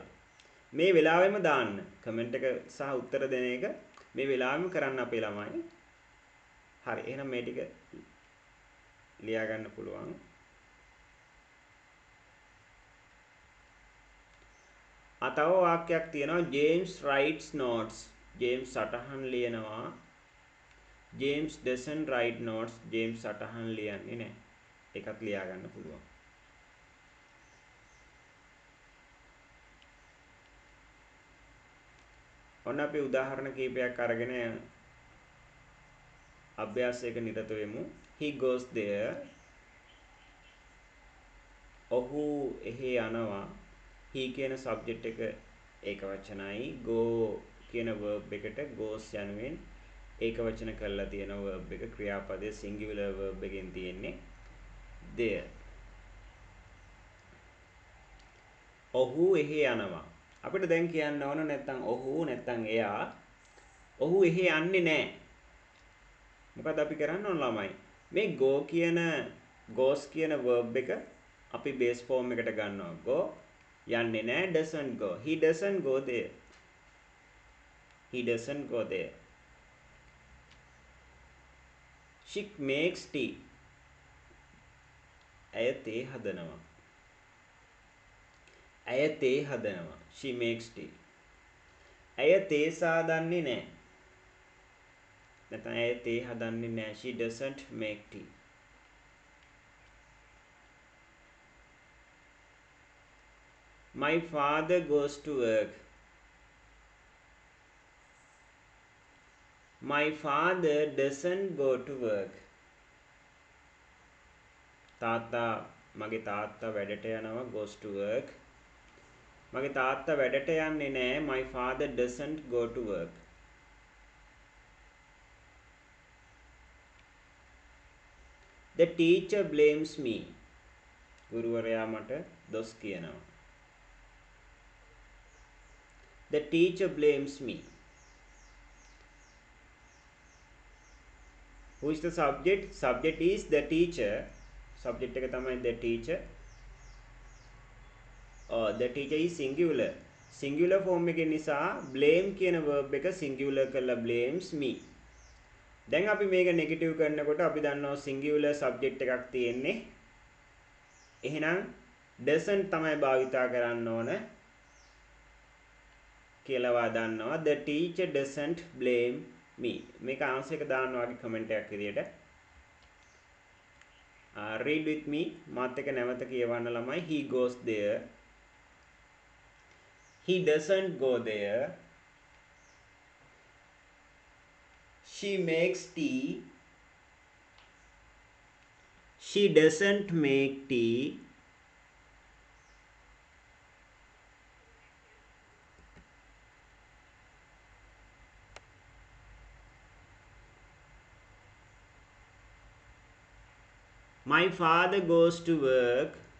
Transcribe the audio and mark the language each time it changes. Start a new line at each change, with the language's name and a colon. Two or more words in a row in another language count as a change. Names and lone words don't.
Sinhala: මේ වෙලාවෙම දාන්න. කමෙන්ට් එක සහ උත්තර දෙන එක මේ වෙලාවෙම කරන්න අපේ ළමයි. හරි. එහෙනම් මේ ටික ලියා ගන්න පුළුවන්. තව වාක්‍යයක් තියෙනවා
English: James writes notes.
Sinhala: James සටහන් ලියනවා.
English: James doesn't write notes.
Sinhala: James සටහන් ලියන්නේ නැහැ. ඒකත් ලියා ගන්න පුළුවන්. ඔන්න අපි උදාහරණ කීපයක් අරගෙන අභ්‍යාසයක නිරත වෙමු.
English: He goes there.
Sinhala: ඔහු එහි යනවා. he කියන subject එක ඒක වචනයි. go කියන verb එකට goes යනුවෙන් ඒක වචන කරලා තියෙන verb එක ක්‍රියාපදයේ
English: singular verb
Sinhala: එකෙන් තියෙන්නේ there. ඔහු එහි යනවා. අපිට දැන් කියන්න ඕන නැත්නම් ඔහු නැත්නම් එයා ඔහු එහි යන්නේ නැහැ. මොකද අපි කරන්න ඕන ළමයි මේ go කියන goes කියන verb එක අපි
English: base form
Sinhala: එකට ගන්නවා.
English: go
Sinhala: යන්නේ නැහැ
English: doesn't go. He doesn't go there. He doesn't go there. She makes tea.
Sinhala: ඇය තේ හදනවා. ඇය තේ හදනවා.
English: She makes tea.
Sinhala: ඇය තේ සාදන්නේ නැහැ. නැත්නම් ඇය තේ හදන්නේ නැහැ.
English: She doesn't make tea. My father goes to work. My father doesn't go to work.
Sinhala: මගේ තාත්තා වැඩට යනවා
English: goes to work.
Sinhala: මගේ තාත්තා වැඩට යන්නේ නැහැ.
English: My father doesn't go to work. The teacher blames me.
Sinhala: ගුරුවරයා මට දොස් කියනවා.
English: The teacher blames me. Who is the subject? Subject is the teacher. Subject
Sinhala: එක තමයි
English: the teacher. The teacher is singular. Singular form
Sinhala: එකේ නිසා blame කියන verb එක singular කරලා
English: blames me.
Sinhala: දැන් අපි මේක negative කරනකොට අපි දන්නවා
English: singular subject
Sinhala: එකක් තියෙන්නේ. එහෙනම් doesn't තමයි භාවිතා කරන්න ඕන කියලා දන්නවා.
English: The teacher doesn't blame me.
Sinhala: මේක ආන්සර් එක දාන්න වගේ කමෙන්ට් එකක් විදියට.
English: Read with me.
Sinhala: මාත් එක්ක නැවත කියවන්න ළමයි.
English: He goes there. He doesn't go there. She makes tea. She doesn't make tea. My father goes to work.